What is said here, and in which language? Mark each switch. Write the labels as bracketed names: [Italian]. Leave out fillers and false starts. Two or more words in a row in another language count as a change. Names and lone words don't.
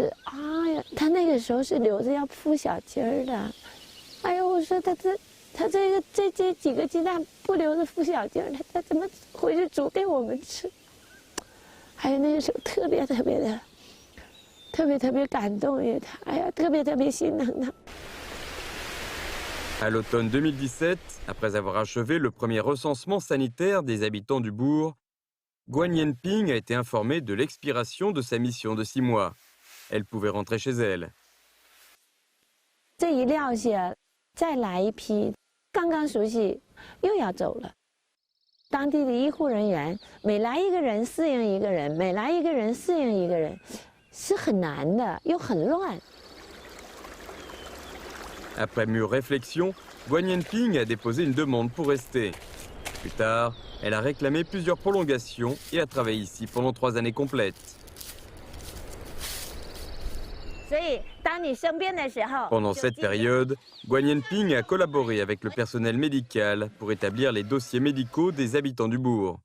[Chinese] 哎呀，他那个时候是留着要孵小鸡儿的。哎呀，我说他这几个鸡蛋不留着孵小鸡儿，他怎么回去煮给我们吃？还有那个时候特别特别感动，也特别心疼他。 [French] À l'automne 2017, après avoir achevé le premier recensement sanitaire des habitants du bourg, Guan Yanping a été informée de l'expiration de sa mission de 6 mois. Elle pouvait rentrer chez elle. [Chinese] 这一撂下，再来一批，刚刚熟悉，又要走了。当地的医护人员每来一个人适应一个人，每来一个人适应一个人，是很难的，又很乱。 [French] Après mûre réflexion, Guan Yanping a déposé une demande pour rester. Plus tard, elle a réclamé plusieurs prolongations et a travaillé ici pendant 3 années complètes. Pendant cette période, Guan Yanping a collaboré avec le personnel médical pour établir les dossiers médicaux des habitants du bourg.